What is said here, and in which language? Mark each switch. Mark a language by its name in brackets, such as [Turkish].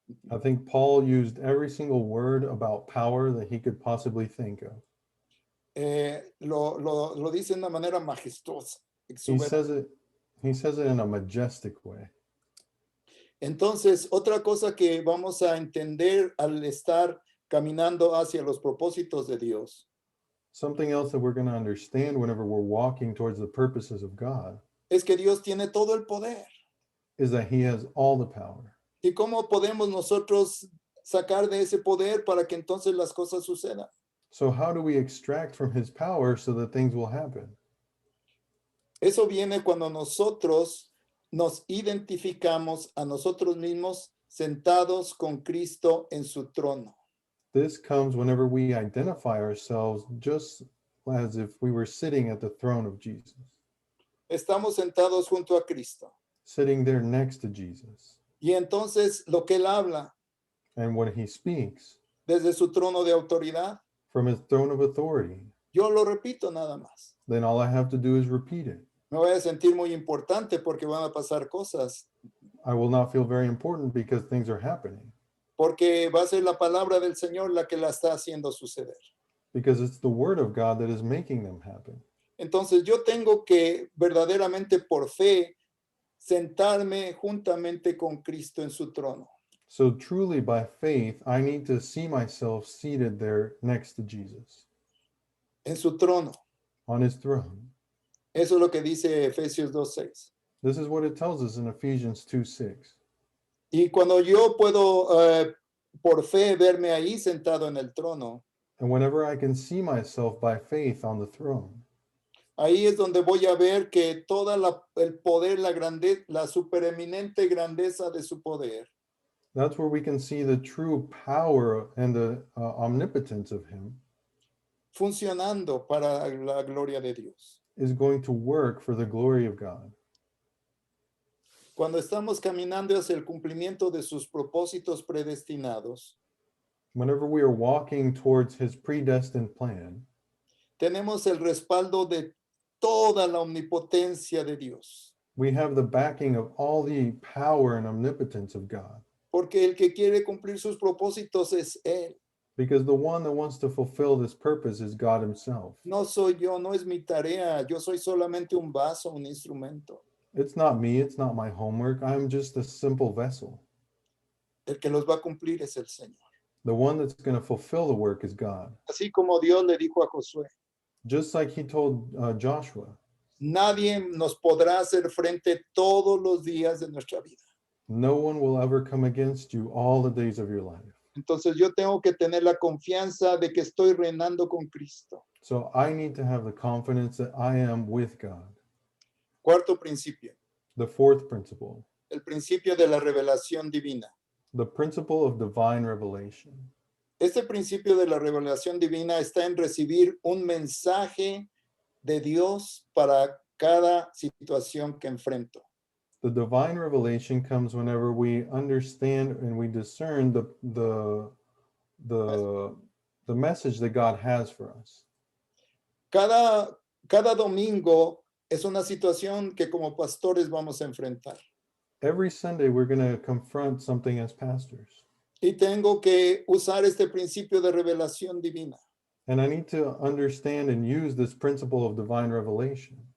[English] I think Paul used every single word about power that he could possibly think of. [Spanish] Lo dice de una manera majestuosa. [English] He [Spanish] exuberante. [English] says it in a majestic way. [Spanish] Entonces, otra cosa que vamos a entender al estar caminando hacia los propósitos de Dios [English] Something else that we're going to understand whenever we're walking towards the purposes of God [Spanish] es que Dios tiene todo el poder. [English] is that he has all the power. [Spanish] ¿Y cómo podemos nosotros sacar de ese poder para que entonces las cosas sucedan? [English] So how do we extract from his power so that things will happen? [Spanish] Eso viene cuando nosotros nos identificamos a nosotros mismos sentados con Cristo en su trono. [English] This comes whenever we identify ourselves just as if we were sitting at the throne of Jesus, [Spanish] Estamos sentados junto a Cristo. [English] sitting there next to Jesus. [Spanish] Y entonces lo que él habla [English] And when he speaks [Spanish] desde su trono de autoridad, [English] from his throne of authority, [Spanish] yo lo repito nada más. [English] then all I have to do is repeat it. [Spanish] Me voy a sentir muy importante porque van a pasar cosas, [English] I will not feel very important because things are happening, [Spanish] porque va a ser la palabra del Señor la que la está haciendo suceder. [English] because it's the word of God that is making them happen. [Spanish] Entonces yo tengo que verdaderamente por fe sentarme juntamente con Cristo en su trono. [English] So truly by faith, I need to see myself seated there next to Jesus [Spanish] En su trono. [English] on his throne. [Spanish] Eso es lo que dice Efesios 2:6. [English] This is what it tells us in Ephesians 2:6. [Spanish] Y cuando yo puedo por fe verme ahí sentado en el trono, [English] And whenever I can see myself by faith on the throne, [Spanish] ahí es donde voy a ver que toda el poder, la grandeza, la supereminente grandeza de su poder [English] that's where we can see the true power and the omnipotence of him [Spanish] funcionando para la gloria de Dios. [English] is going to work for the glory of God. [Spanish] Cuando estamos caminando hacia el cumplimiento de sus propósitos predestinados, [English] Whenever we are walking towards his predestined plan, [Spanish] tenemos el respaldo de toda la omnipotencia de Dios. [English] we have the backing of all the power and omnipotence of God. [Spanish] Porque el que quiere cumplir sus propósitos es Él. [English] Because the one that wants to fulfill this purpose is God himself. [Spanish] No soy yo, no es mi tarea. Yo soy solamente un vaso, un instrumento. [English] It's not me, it's not my homework. I'm just a simple vessel. [Spanish] El que los va a cumplir es el Señor. [English] The one that's going to fulfill the work is God. [Spanish] Así como Dios le dijo a Josué, [English] Just like he told Joshua, [Spanish] nadie nos podrá hacer frente todos los días de nuestra vida. [English] no one will ever come against you all the days of your life. [Spanish] Entonces yo tengo que tener la confianza de que estoy reinando con Cristo. [English] So I need to have the confidence that I am with God. [Spanish] Cuarto principio, [English] The fourth principle, [Spanish] el principio de la revelación divina. [English] the principle of divine revelation. [Spanish] Este principio de la revelación divina está en recibir un mensaje de Dios para cada situación que enfrento. [English] The divine revelation comes whenever we understand and we discern the the message that God has for us. [Spanish] Cada domingo es una situación que como pastores vamos a enfrentar. [English] Every Sunday, we're going to confront something as pastors. [Spanish] Y tengo que usar este principio de revelación divina. [English] And I need to understand and use this principle of divine revelation.